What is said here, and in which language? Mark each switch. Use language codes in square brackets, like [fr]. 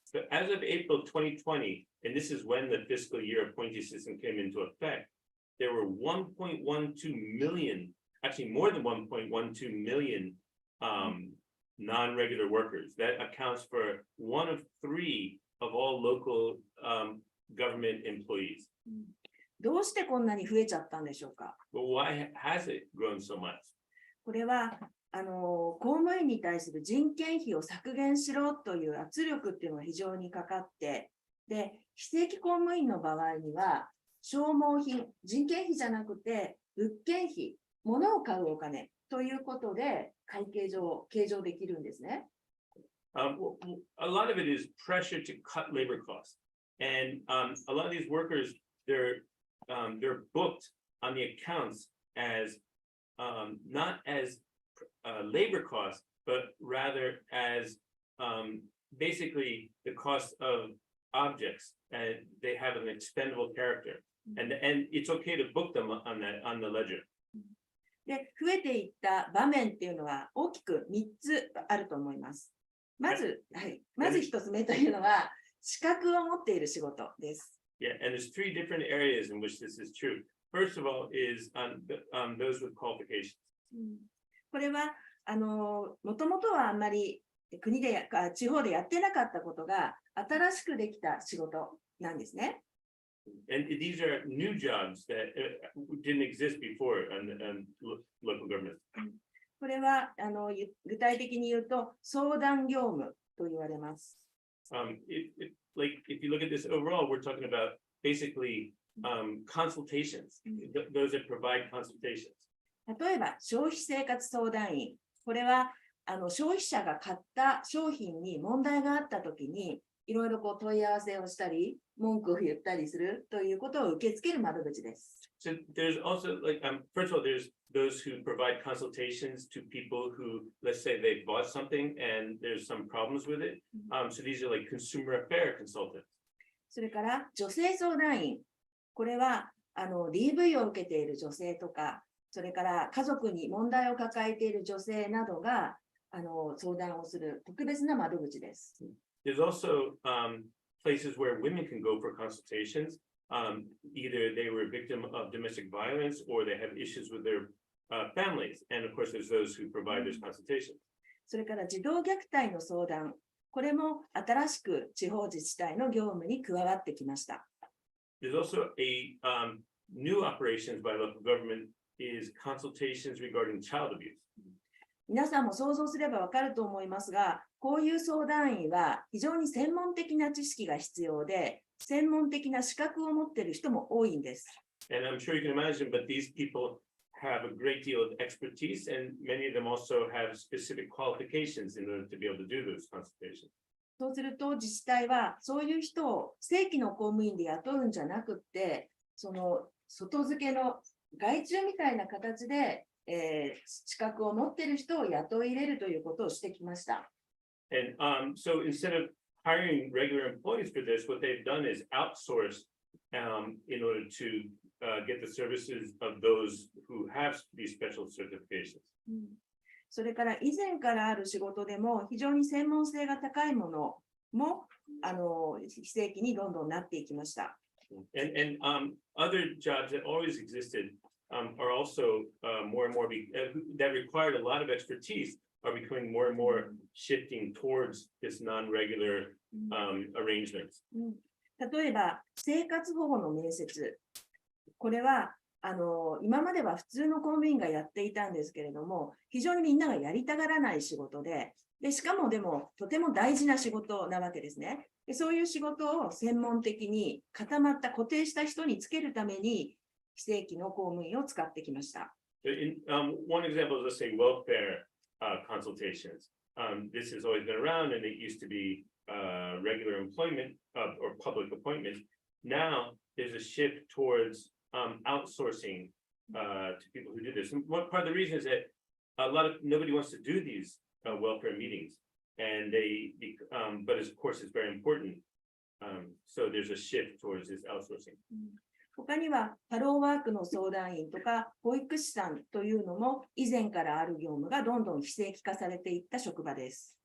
[en] But as of April 2020, and this is when the fiscal year appointee system came into effect, there were 1.12 million, actually more than 1.12 million non-regular workers. That accounts for 1 of 3 of all local government employees. [ja] どうしてこんなに増えちゃったんでしょうか。 [en] But why has it grown so much? [ja] これは公務員に対する人件費を削減しろという圧力っていうのが非常にかかって、で、非正規公務員の場合には、消耗品、人件費じゃなくて、物件費、物を買うお金ということで、会計上、計上できるんですね。 [en] A lot of it is pressure to cut labor costs. And a lot of these workers, they're booked on the accounts as not as labor costs, but rather as basically the cost of objects, and they have an expendable character, and it's okay to book them on the ledger. [ja] で、増えていった場面っていうのは大きく3つあると思います。まず1つ目というのは資格を持っている仕事です。 [en] Yeah, and there's 3 different areas in which this is true. First of all is those with qualifications. [ja] これはもともとはあんまり国で地方でやってなかったことが新しくできた仕事なんですね。 [en] And these are new jobs that didn't exist before in local government. [ja] これは具体的に言うと相談業務と言われます。 [en] Like if you look at this overall, we're talking about basically consultations. Those that provide consultations. [ja] 例えば消費生活相談員、これは消費者が買った商品に問題があったときにいろいろ問い合わせをしたり文句を言ったりするということを受け付ける窓口です。 [en] So there's also like first of all, there's those who provide consultations to people who, let's say, they bought something and there's some problems with it. So these are like consumer affair consultants. [ja] それから女性相談員、これはDV を受けている女性とか、それから家族に問題を抱えている女性などが相談をする特別な窓口です。 [en] There's also places where women can go for consultations. Either they were a victim of domestic violence or they have issues with their families. And of course, there's those who provide those consultations. [ja] それから児童虐待の相談、これも新しく地方自治体の業務に加わってきました。 [en] There's also a new operations by local government is consultations regarding child abuse. [ja] 皆さんも想像すればわかると思いますが、こういう相談員は非常に専門的な知識が必要で、専門的な資格を持っている人も多いんです。 [en] And I'm sure you can imagine, but these people have a great deal of expertise, and many of them also have specific qualifications in order to be able to do those consultations. [ja] そうすると自治体はそういう人を正規の公務員で雇うんじゃなくって、その外付けの外注みたいな形で、資格を持っている人を雇い入れるということをしてきました。 [en] And so instead of hiring regular employees for this, what they've done is outsource in order to get the services of those who have these special certifications. [ja] それから以前からある仕事でも非常に専門性が高いものも非正規にどんどんなっていきました。 [en] And other jobs that always existed are also more and more that required a lot of expertise are becoming more and more shifting towards this non-regular arrangements. [ja] 例えば生活保護の面接、これは今までは普通の公務員がやっていたんですけれども、非常にみんながやりたがらない仕事で、しかもでもとても大事な仕事なわけですね。そういう仕事を専門的に固まった固定した人につけるために非正規の公務員を使ってきました。 [en] One example is, let's say, welfare consultations. This has always been around, and it used to be regular employment or public appointment. Now there's a shift towards outsourcing to people who do this. And one part of the reason is that nobody wants to do these welfare meetings, and but of course it's very important. So there's a shift towards this outsourcing. [ja] 他にはハローワークの相談員とか保育士さんというのも以前からある業務がどんどん非正規化されていった職場です。